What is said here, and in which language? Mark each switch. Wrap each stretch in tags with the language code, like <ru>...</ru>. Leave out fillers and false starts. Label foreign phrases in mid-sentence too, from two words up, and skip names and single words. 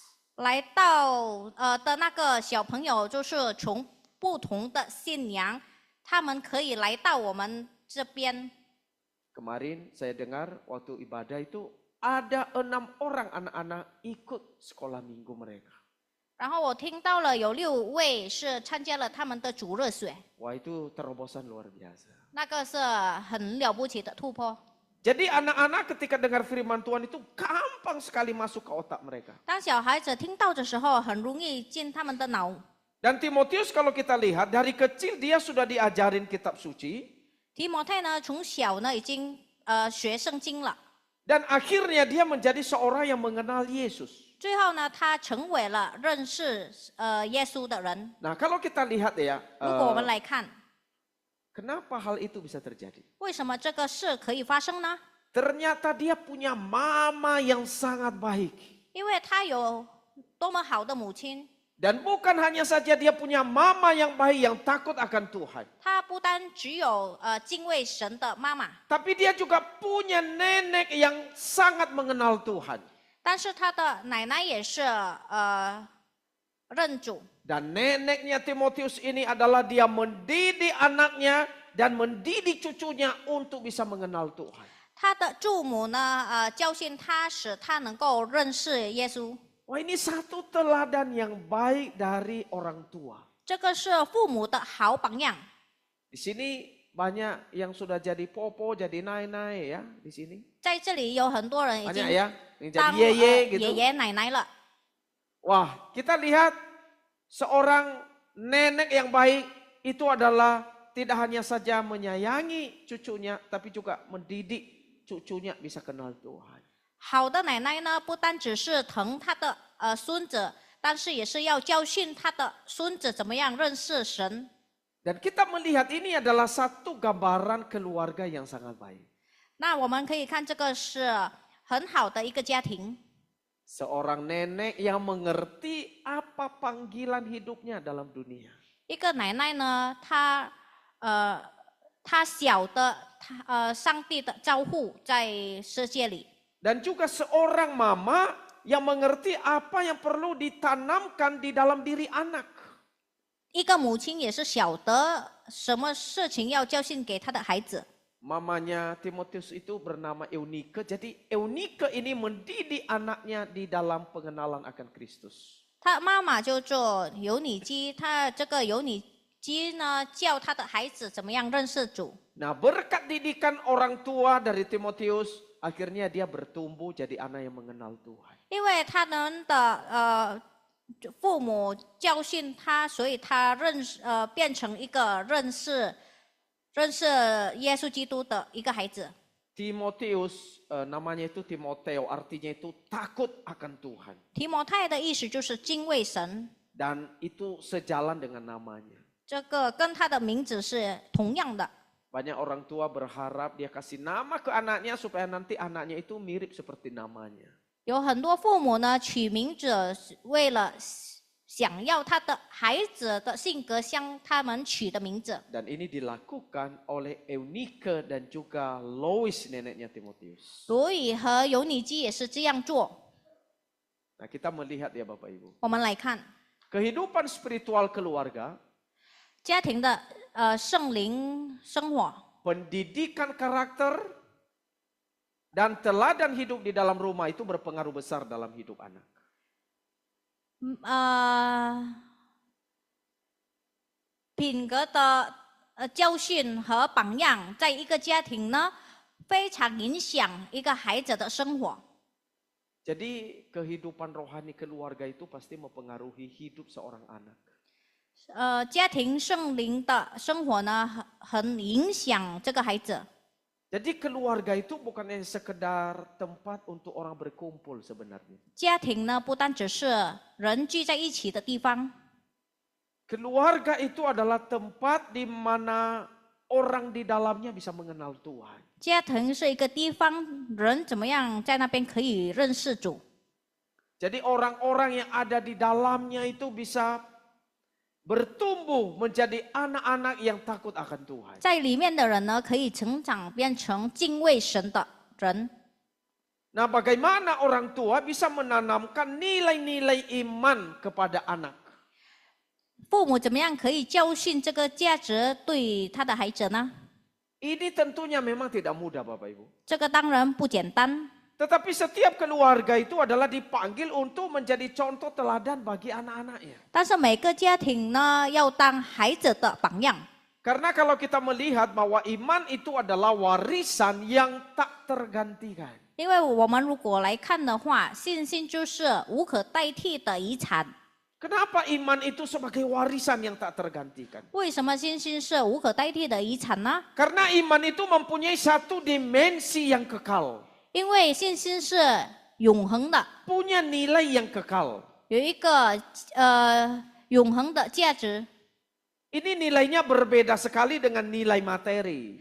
<zh>来到的那个小朋友，就是从不同的信仰，他们可以来到我们这边。</zh> <id>Kemarin saya dengar waktu ibadah itu ada 6 orang anak-anak ikut sekolah minggu mereka.</id> <zh>然后我听到了有6位是参加了他们的主日学，</zh> <id>Wah itu terobosan luar biasa.</id> <zh>那个是很了不起的突破。</zh> <id>Jadi anak-anak ketika dengar firman Tuhan itu gampang sekali masuk ke otak mereka.</id> <zh>当小孩子听到的时候，很容易进他们的脑。</zh> <id>Dan Timotius kalau kita lihat dari kecil dia sudah diajarin kitab suci.</id> <zh>提摩太呢，从小呢已经学圣经了，</zh> <id>Dan akhirnya dia menjadi seorang yang mengenal Yesus.</id> <zh>最后呢，他成为了认识耶稣的人。</zh> <id>Nah kalau kita lihat ya,</id> <zh>如果我们来看，</zh> <id>Kenapa hal itu bisa terjadi?</id> <zh>为什么这个事可以发生呢？</zh> <id>Ternyata dia punya mama yang sangat baik.</id> <zh>因为他有多么好的母亲，</zh> <id>Dan bukan hanya saja dia punya mama yang baik yang takut akan Tuhan.</id> <zh>他不单只有敬畏神的妈妈，</zh> <id>Tapi dia juga punya nenek yang sangat mengenal Tuhan.</id> <zh>但是他的奶奶也是认主。</zh> <id>Dan neneknya Timotius ini adalah dia mendidik anaknya dan mendidik cucunya untuk bisa mengenal Tuhan.</id> <zh>他的祝母呢，教训他，使他能够认识耶稣。</zh> <id>Wah, ini satu teladan yang baik dari orang tua.</id> <zh>这个是父母的好榜样。</zh> <id>Di sini banyak yang sudah jadi popo, jadi nai-nai ya di sini.</id> <zh>在这里有很多人已</zh> <id>Banyak</id> <zh>经</zh> <id>ya, yang jadi</id> <zh>当</zh> <id>ye-ye</id> <zh>爷</zh> <id>gitu.</id> <zh>爷奶奶了。</zh> <id>Wah, kita lihat seorang nenek yang baik itu adalah tidak hanya saja menyayangi cucunya, tapi juga mendidik cucunya bisa kenal Tuhan.</id> <zh>好的奶奶呢，不单只是疼她的孙子，但是也是要教训她的孙子怎么样认识神。</zh> <id>Dan kita melihat ini adalah satu gambaran keluarga yang sangat baik.</id> <zh>那我们可以看这个是很好的一个家庭，</zh> <id>Seorang nenek yang mengerti apa panggilan hidupnya dalam dunia.</id> <zh>一个奶奶呢，她晓得上帝的招呼在世界里。</zh> <id>Dan juga seorang mama yang mengerti apa yang perlu ditanamkan di dalam diri anak.</id> <zh>一个母亲也是晓得什么事情要教训给她的孩子。</zh> <id>Mamanya Timotius itu bernama Eunike. Jadi Eunike ini mendidik anaknya di dalam pengenalan akan Kristus.</id> <zh>她妈妈就做尤尼基，她这个尤尼基呢，教她的孩子怎么样认识主。</zh> <id>Nah, berkat didikan orang tua dari Timotius, akhirnya dia bertumbuh jadi anak yang mengenal Tuhan.</id> <zh>因为他们的父母教训他，所以他变成一个认识耶稣基督的一个孩子。</zh> <id>Timotius namanya itu Timoteo, artinya itu takut akan Tuhan.</id> <zh>提摩太的意思就是敬畏神，</zh> <id>Dan itu sejalan dengan namanya.</id> <zh>这个跟他的名字是同样的。</zh> <id>Banyak orang tua berharap dia kasih nama ke anaknya supaya nanti anaknya itu mirip seperti namanya.</id> <zh>有很多父母呢取名字，为了想要他的孩子的性格像他们取的名字。</zh> <id>Dan ini dilakukan oleh Eunike dan juga Lois neneknya Timotius.</id> <zh>罗以和尤尼基也是这样做。</zh> <id>Nah, kita melihat ya Bapak Ibu.</id> <zh>我们来看</zh> <id>Kehidupan spiritual keluarga,</id> <zh>家庭的圣灵生活。</zh> <id>pendidikan karakter, dan teladan hidup di dalam rumah itu berpengaruh besar dalam hidup anak.</id> <zh>品格的教训和榜样，在一个家庭呢，非常影响一个孩子的生活。</zh> <id>Jadi kehidupan rohani keluarga itu pasti mempengaruhi hidup seorang anak.</id> <zh>家庭圣灵的生活呢，很影响这个孩子。</zh> <id>Jadi keluarga itu bukan hanya sekedar tempat untuk orang berkumpul sebenarnya.</id> <zh>家庭呢，不单只是人聚在一起的地方，</zh> <id>Keluarga itu adalah tempat di mana orang di dalamnya bisa mengenal Tuhan.</id> <zh>家庭是一个地方，人怎么样在那边可以认识主。</zh> <id>Jadi orang-orang yang ada di dalamnya itu bisa bertumbuh menjadi anak-anak yang takut akan Tuhan.</id> <zh>在里面的人呢，可以成长变成敬畏神的人。</zh> <id>Nah, bagaimana orang tua bisa menanamkan nilai-nilai iman kepada anak?</id> <zh>父母怎么样可以教训这个价值对他的孩子呢？</zh> <id>Ini tentunya memang tidak mudah, Bapak Ibu.</id> <zh>这个当然不简单。</zh> <id>Tetapi setiap keluarga itu adalah dipanggil untuk menjadi contoh teladan bagi anak-anaknya.</id> <zh>但是每个家庭呢，要当孩子的榜样。</zh> <id>Karena kalau kita melihat bahwa iman itu adalah warisan yang tak tergantikan.</id> <zh>因为我们如果来看的话，信心就是无可代替的遗产。</zh> <id>Kenapa iman itu sebagai warisan yang tak tergantikan?</id> <zh>为什么信心是无可代替的遗产呢？</zh> <id>Karena iman itu mempunyai satu dimensi yang kekal.</id> <zh>因为信心是永恒的，</zh> <id>Punya nilai yang kekal.</id> <zh>有一个永恒的价值。</zh> <id>Ini nilainya berbeda sekali dengan nilai materi.</id>